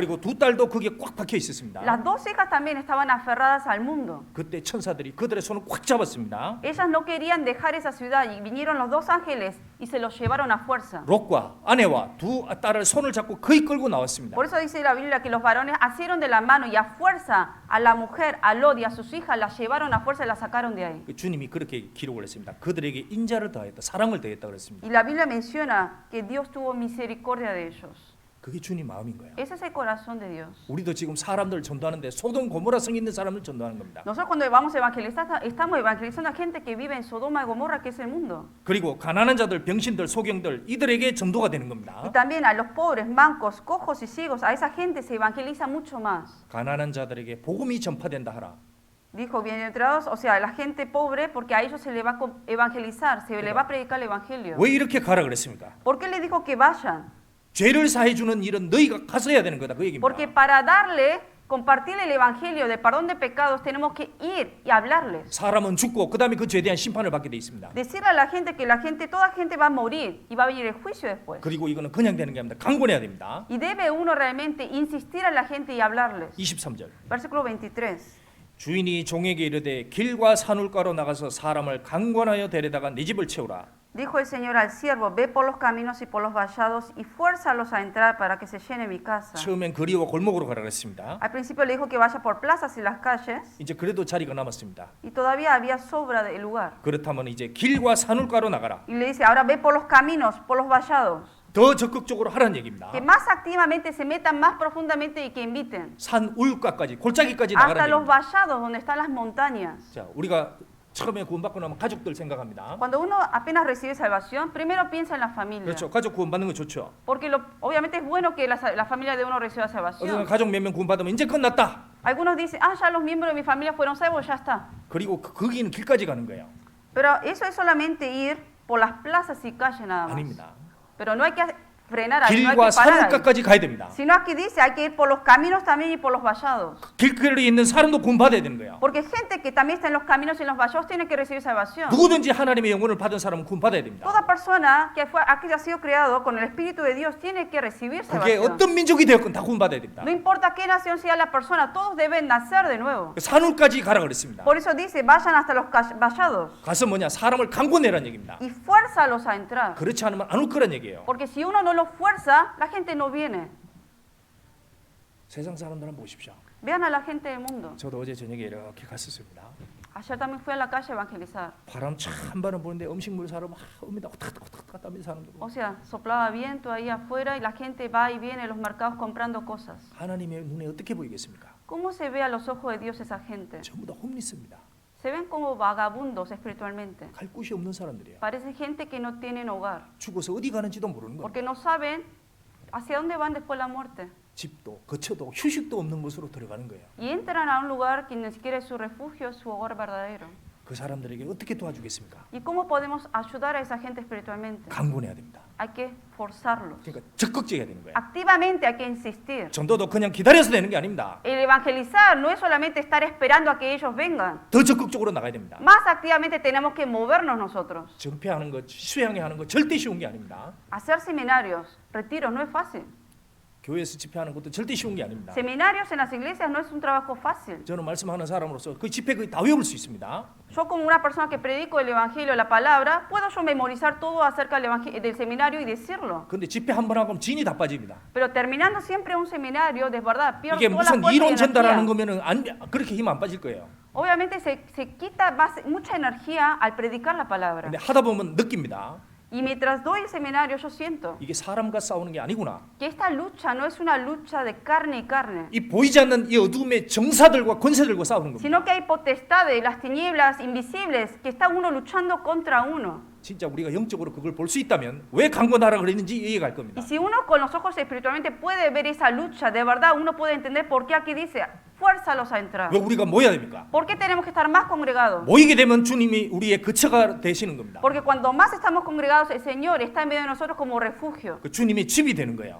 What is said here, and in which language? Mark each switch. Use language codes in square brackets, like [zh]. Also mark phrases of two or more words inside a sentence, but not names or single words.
[ko] 그리고 두 딸도 거기에 꽉 박혀 있었습니다. [es] Las dos hijas también estaban aferradas al mundo. [ko] 그때 천사들이 그들의 손을 꽉 잡았습니다. [es] Ellas no querían dejar esa ciudad y vinieron los dos ángeles y se los llevaron a fuerza. [ko] 롯과 아내와 두 딸을 손을 잡고 거의 끌고 나왔습니다. [es] Por eso dice la Biblia que los varones asieron de la mano y a fuerza a la mujer, a Lot y a sus hijas las llevaron a fuerza y las sacaron de ahí. [ko] 주님이 그렇게 기록을 했습니다. 그들에게 인자를 더했다, 사랑을 더했다 그랬습니다. [es] Y la Biblia menciona que Dios tuvo misericordia de ellos. [ko] 그게 주님 마음인 거예요. [es] Ese es el corazón de Dios. [ko] 우리도 지금 사람들 전도하는데 소돔 고모라 성 있는 사람을 전도하는 겁니다. [es] Nosotros cuando vamos a evangelizar, estamos evangelizando a gente que vive en Sodoma y Gomorra, que es el mundo. [ko] 그리고 가난한 자들, 병신들, 소경들 이들에게 전도가 되는 [es] Y [ko] 겁니다. [es] también a los pobres, mancos, cojos y ciegos, a esa gente se evangeliza mucho más. [ko] 가난한 자들에게 복음이 전파된다 하라. [es] Dijo bienaventurados, o sea, la gente pobre, porque a ellos se le va a evangelizar, se le va a predicar el evangelio. [ko] 왜 이렇게 가라 그랬습니까? [es] ¿Por qué le dijo que vayan? [ko] 죄를 사해 주는 일은 너희가 가서 해야 되는 거다 그 얘기입니다. [es] Porque para darle, compartirle el evangelio de perdón de pecados, tenemos que ir y hablarles. [ko] 사람은 죽고 그다음에 그 죄에 대한 심판을 받게 돼 있습니다. [es] Decirle a la gente que la gente, toda gente va a morir y va a venir el juicio después. [ko] 그리고 이거는 그냥 되는 게 아닙니다. 강권해야 됩니다. [es] Y debe uno realmente insistir a la gente y hablarles. [ko] 23절. [es] Versículo 23. [ko] 주인이 종에게 이르되 길과 산울가로 나가서 사람을 강권하여 데려다가 네 집을 채우라. [es] Dijo el Señor al siervo, ve por los caminos y por los vallados y fuérzalos a entrar para que se llene mi casa. [ko] 처음엔 거리와 골목으로 가라 그랬습니다. [es] Al principio le dijo que vaya por plazas y las calles [ko] 이제 그래도 자리가 남았습니다. [es] y todavía había sobra de lugar. [ko] 그렇다면 이제 길과 산울가로 나가라. [es] Y le dice, ahora ve por los caminos, por los vallados. [ko] 더 적극적으로 하라는 얘기입니다. [es] Que más activamente se metan más profundamente y que inviten. [ko] 산울가까지 골짜기까지 [es] Hasta [ko] 나가라는 [es] los [ko] 얘기입니다. [es] vallados donde están las montañas. [ko] 자, 우리가 처음에 구원받고 나면 가족들 생각합니다. [es] Cuando uno apenas recibe salvación, primero piensa en la familia. [ko] 그렇죠. 가족 구원받는 거 좋죠. [es] Porque obviamente es bueno que la familia de uno reciba [ko] 어느 [es] salvación. [ko] 가족 몇 명 구원받으면 이제 끝났다. [es] Algunos dicen, ah, ya los miembros de mi familia fueron salvos, ya está. [ko] 그리고 거기는 길까지 가는 거예요. [es] Pero eso es solamente ir por las plazas y calles nada más. [ko] 아닙니다. [es] Pero no hay que frenar ahí, no hay [ko] 길과 [es] que parar ahí. [ko] 산울가까지 가야 됩니다. [es] Sino aquí dice, hay que ir por los caminos también y por los vallados. [ko] 길거리에 있는 사람도 구원받아야 되는 거예요. [es] Porque gente que también está en los caminos y en los vallados tiene que recibir salvación. [ko] 누구든지 하나님의 영혼을 받은 사람은 구원받아야 됩니다. [es] Toda persona que ha sido creado con el Espíritu de Dios tiene que recibir [ko] 그게 [es] salvación. [ko] 어떤 민족이 되었건 다 구원받아야 됩니다. [es] No importa qué nación sea la persona, todos deben nacer de nuevo. [ko] 산울까지 가라 그랬습니다. [es] Por eso dice, vayan hasta los vallados [ko] 가서 뭐냐 사람을 강권해라는 얘기입니다. [es] y fuérzalos a entrar. [ko] 그렇지 않으면 안 올 거란 얘기예요. [es] Porque si uno no los fuerza, la gente no viene. [ko] 세상 사람들 한번 보십시오. [es] Vean a la gente del mundo. [ko] 저도 어제 저녁에 이렇게 갔었습니다. [es] Ayer también fui a la calle a evangelizar. [ko] 바람 참 바람 부는데 음식물 사러 막 옵니다. 탁탁탁탁 하면 사람들. [es] O sea, soplaba viento ahí afuera y la gente va y viene a los mercados comprando cosas. [ko] 하나님의 눈에 어떻게 보이겠습니까? [es] ¿Cómo se ve a los ojos de Dios esa gente? [ko] 전부 다 홈리스입니다. [es] Se ven como vagabundos espiritualmente. [ko] 갈 곳이 없는 사람들이에요. [es] Parece gente que no tienen hogar. [ko] 죽어서 어디 가는지도 모르는 거예요. [es] Porque no saben hacia dónde van después de la muerte. [ko] 집도 거처도 휴식도 없는 곳으로 들어가는 거예요. [es] Y entran a un lugar que ni siquiera es su refugio, es su hogar verdadero. [ko] 그 사람들에게 어떻게 도와주겠습니까? [es] ¿Y cómo podemos ayudar a esa gente espiritualmente? [ko] 강권해야 됩니다. [es] Hay que forzarlos. [ko] 그러니까 적극적이어야 되는 거예요. [es] Activamente hay que insistir. [ko] 전도도 그냥 기다려서 되는 게 아닙니다. [es] El evangelizar no es solamente estar esperando a que ellos vengan. [ko] 더 적극적으로 나가야 됩니다. [es] Más activamente tenemos que movernos nosotros. [ko] 정폐하는 것, 수양회 하는 것 절대 쉬운 게 아닙니다. [es] Hacer seminarios, retiros, no es fácil. [ko] 교회에서 집회하는 것도 절대 쉬운 게 아닙니다. [es] Seminarios en las iglesias no es un trabajo fácil. [ko] 저는 말씀하는 사람으로서 그 집회 거의 다 외울 수 있습니다. [es] Yo como una persona que predico el evangelio, la palabra, puedo yo memorizar todo acerca del seminario y decirlo. [ko] 근데 집회 한 번 하고 진이 다 빠집니다. [es] Pero terminando siempre un seminario, de verdad, pierdo [ko] 이게 [es] toda la [ko] 무슨 [es] fuerza y [ko] 이론 전달하는 [es] energía. [ko] 거면은 그렇게 힘 안 빠질 거예요. [es] Obviamente se quita mucha energía al predicar la palabra. [ko] 근데 하다 보면 느낍니다. [es] Y mientras doy el seminario, yo siento [ko] 이게 사람과 싸우는 게 아니구나. [es] que esta lucha no es una lucha de carne y carne, [ko] 이 보이지 않는 이 어둠의 정사들과 권세들과 싸우는 겁니다. [es] sino que hay potestades, las tinieblas invisibles, que está uno luchando contra uno. [ko] 진짜 우리가 영적으로 그걸 볼 수 있다면 왜 강권하라 그랬는지 이해가 갈 겁니다. [es] Y si uno con los ojos espiritualmente puede ver esa lucha, de verdad uno puede entender por qué aquí dice, fuérzalos a entrar. [ko] 왜 우리가 모여야 됩니까? [es] ¿Por qué tenemos que estar más congregados? [ko] 모이게 되면 주님이 우리의 거처가 되시는 겁니다. [es] Porque cuando más estamos congregados, el Señor está en medio de nosotros como refugio. [ko] 그 주님이 집이 되는 거예요.